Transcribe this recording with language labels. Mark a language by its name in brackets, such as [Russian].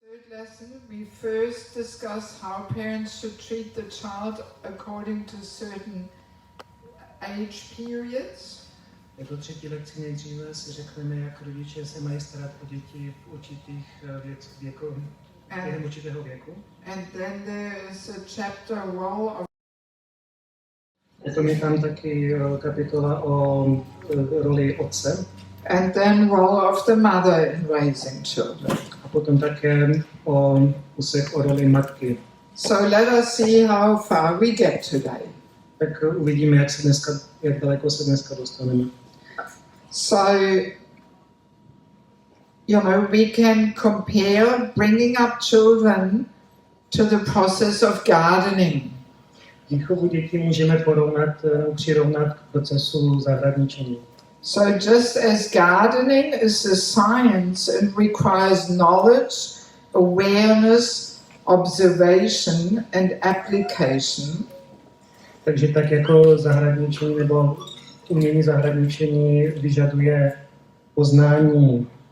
[English] lesson, we first discuss how parents should treat the child according to certain age periods. [Czech] Jako třetí lekci nejdříve si řekneme, jak rodiče se mají starat o děti v určitých během určitého věku. [English] And then there is a chapter role of. [Czech] Potom je tam taky kapitola o roli otce. [English] And then role of the mother in raising children. [Czech] A potom také o úsek o roli matky. [English] So let us see how far we get today. [Czech] Tak uvidíme, jak daleko se dneska dostaneme. [English] So, you know, we can compare bringing up children to the process of gardening. [Czech] Výchovu dětí můžeme přirovnat k procesu zahradničení. [English] So just as gardening is a science and requires knowledge, awareness, observation and application. [Czech] Takže tak jako zahradničení nebo umění zahradničení vyžaduje poznání.